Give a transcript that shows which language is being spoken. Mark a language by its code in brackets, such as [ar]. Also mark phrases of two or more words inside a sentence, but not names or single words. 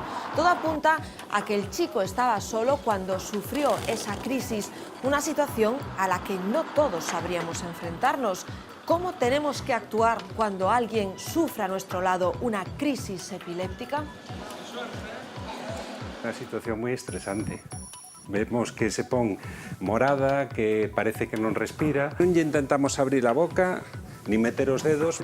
[es] Todo apunta a que el chico estaba solo cuando sufrió esa crisis, una situación a la que no todos sabríamos enfrentarnos. ¿Cómo tenemos que actuar cuando alguien sufre a nuestro lado una crisis epiléptica? Una situación muy estresante. Vemos que se pone morada, [gl] que parece que non respira. Non intentamos abrir a boca, ni meter os dedos.